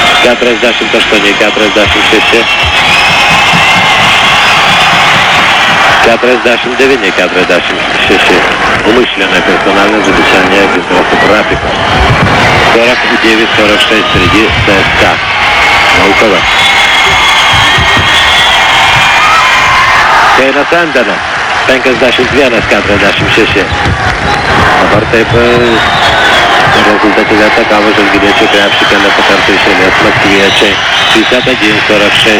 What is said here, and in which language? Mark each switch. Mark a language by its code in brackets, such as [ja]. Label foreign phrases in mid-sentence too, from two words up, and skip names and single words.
[ru] 48-46. 49-46. Умышленное персональное замечание Gintaras Krapiko. 49-46 впереди ЦСКА. Волковas. [lt] Keinas Endenas. 51-46. Dabar taip rezultatyviai atakavo žalgiriečių krepšį keletą kartų iš eilės maskviečiai. 51-46.